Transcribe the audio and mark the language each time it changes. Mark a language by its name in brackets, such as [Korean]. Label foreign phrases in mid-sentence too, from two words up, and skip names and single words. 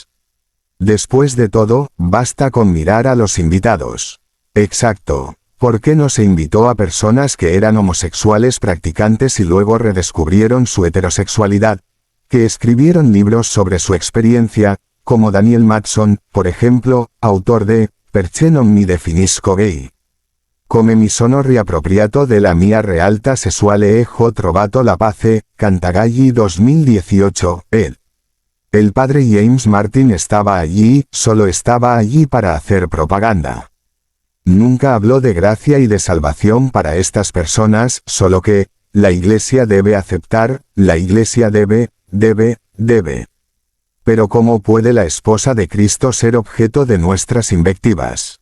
[Spanish] Después de todo, basta con mirar a los invitados. Exacto. ¿Por qué no se invitó a personas que eran homosexuales practicantes y luego redescubrieron su heterosexualidad? Que escribieron libros sobre su experiencia, como Daniel Matson, por ejemplo, autor de [Italian] Perché non mi definisco gay. Come mi sono riappropriato della mia realtà sessuale e ho trovato la pace, Cantagalli 2018, ed. [Spanish] El padre James Martin estaba allí, solo estaba allí para hacer propaganda. Nunca habló de gracia y de salvación para estas personas, solo que, la Iglesia debe aceptar, la Iglesia debe. Pero ¿cómo puede la esposa de Cristo ser objeto de nuestras invectivas?